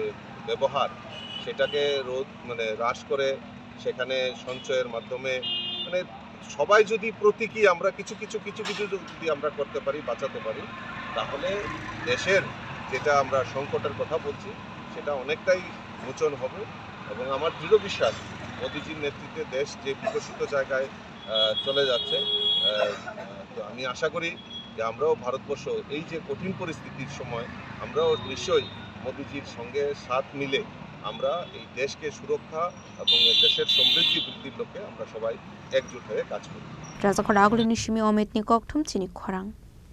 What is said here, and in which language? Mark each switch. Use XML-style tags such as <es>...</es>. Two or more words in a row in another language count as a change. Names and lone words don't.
<bn>ব্যবহার সেটাকে হ্রাস করে সেখানে সঞ্চয়ের মাধ্যমে মানে সবাই যদি প্রতীকী আমরা কিছু যদি আমরা করতে পারি, বাঁচাতে পারি, তাহলে দেশের যেটা আমরা সংকটের কথা বলছি সেটা অনেকটাই মোচন হবে এবং আমার দৃঢ় বিশ্বাস মোদিজির নেতৃত্বে দেশ যে বিকশিত জায়গায় চলে যাচ্ছে। তো আমি আশা করি যে আমরাও ভারতবর্ষ এই যে কঠিন পরিস্থিতির সময় আমরাও নিশ্চয়ই মোদিজির সঙ্গে সাথ মিলে আমরা এই দেশকে সুরক্ষা এবং দেশের সমৃদ্ধি বৃদ্ধির লক্ষ্যে আমরা সবাই একজোট হয়ে কাজ করি।</bn> <trp>Razakor aglo nishimi ometni kok thum chini khorang</trp>